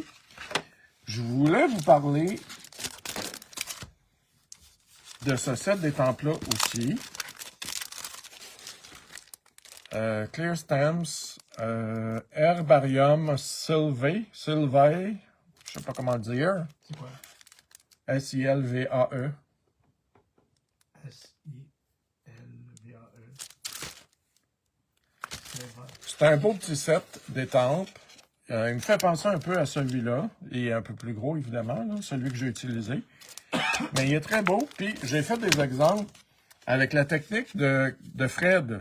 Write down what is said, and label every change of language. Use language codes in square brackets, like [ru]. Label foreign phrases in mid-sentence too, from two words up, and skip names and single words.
[fr] Je voulais vous parler de ce set d'étampes-là aussi. Clear Stamps, Herbarium Sylvae, je sais pas comment le dire. C'est quoi? S-I-L-V-A-E. S-I-L-V-A-E. C'est un beau petit set d'étampes. Il me fait penser un peu à celui-là. Il est un peu plus gros, évidemment, là, celui que j'ai utilisé. Mais il est très beau. Puis, j'ai fait des exemples avec la technique de Fred.